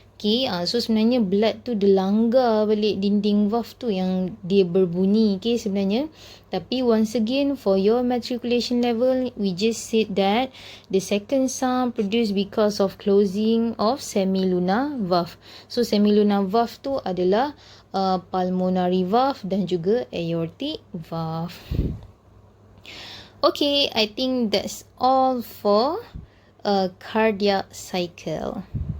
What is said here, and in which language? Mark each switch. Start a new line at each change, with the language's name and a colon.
Malay: Okay, so sebenarnya blood tu dia langgar balik dinding valve tu yang dia berbunyi. Okay, sebenarnya. Tapi
English: once again, for your matriculation level, we just said that the second sound produced because of closing of semilunar valve.
Malay: So semilunar valve tu adalah pulmonary valve dan juga aortic valve.
English: Okay, I think that's all for a cardiac cycle.